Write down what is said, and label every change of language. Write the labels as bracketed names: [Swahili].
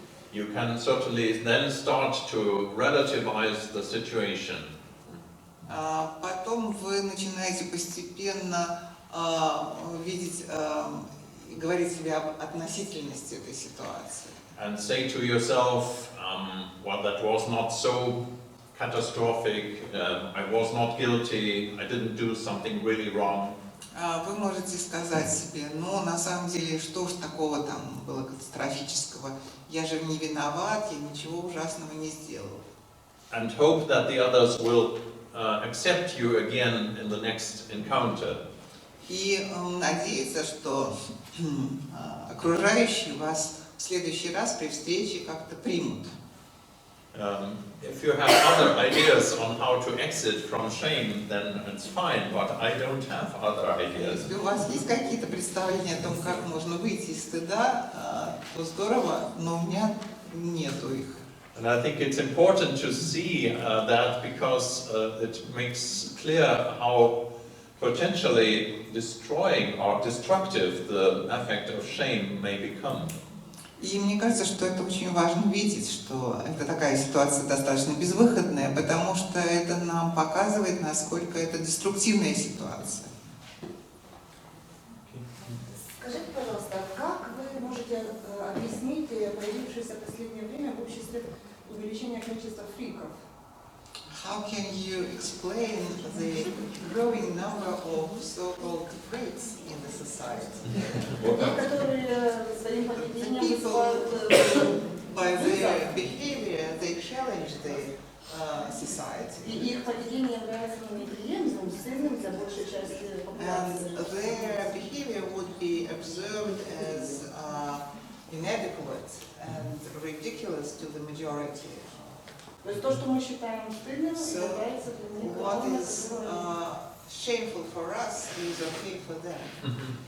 [English] You can certainly then start to relativize the situation. [Russian] Потом вы начинаете постепенно видеть и говорить себе об относительности этой ситуации. [English] And say to yourself, well, that was not so catastrophic, I was not guilty, I didn't do something really wrong. [Russian] Вы можете сказать себе, ну, на самом деле, что ж такого там было катастрофического? Я же не виноват, я ничего ужасного не сделал. [English] And hope that the others will accept you again in the next encounter. [Russian] И надеяться, что окружающие вас в следующий раз при встрече как-то примут. [English] If you have other ideas on how to exit from shame, then it's fine, but I don't have other ideas. [Russian] Если у вас есть какие-то представления о том, как можно выйти из стыда, то здорово, но у меня нету их. [English] And I think it's important to see that because it makes clear how potentially destroying or destructive the effect of shame may become. [Russian] И мне кажется, что это очень важно видеть, что это такая ситуация достаточно безвыходная, потому что это нам показывает, насколько это деструктивная ситуация. Скажите, пожалуйста, как вы можете объяснить появившееся в последнее время в обществе увеличение количества фриков? [English] How can you explain the growing number of so-called freaks in the society? [Russian] Которые своим поведением [English] People, [Russian] вызывают [English] by their behavior, they challenge the society. [Russian] и их поведение является неприемлемым, стыдным для большей части популяции. [English] And their behavior would be observed as inadequate and ridiculous to the majority. [Russian] То есть то, что мы считаем стыдным, является для них [English] What is shameful for us is okay for them.